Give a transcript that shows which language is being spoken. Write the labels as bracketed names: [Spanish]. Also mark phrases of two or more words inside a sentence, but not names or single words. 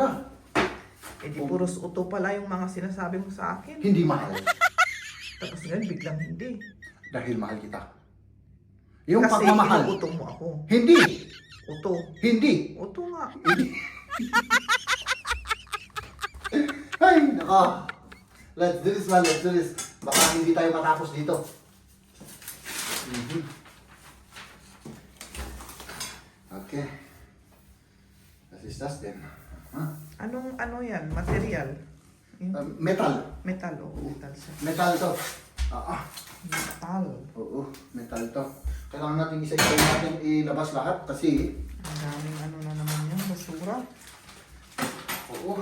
[Filipino] Di puros uto pala yung mga sinasabi mo sa akin. Hindi mahal. Tapos ngayon biglang hindi. Dahil mahal kita. Yung Kasi pagmamahal. inuuto mo ako. Hindi. Uto. Hindi. Uto nga. Ay, naka. [English] Let's do this, man. Let's do this. [Filipino] Baka hindi tayo matapos dito. Okay. [German] Das ist das denn? [Filipino] Huh? Ano yan? Material? Metal. Metal. Metal siya. Metal to. Metal. Oo, metal to. Kailangan natin isa-isa natin ilabas lahat kasi Ang daming na naman yan. Basura. oo.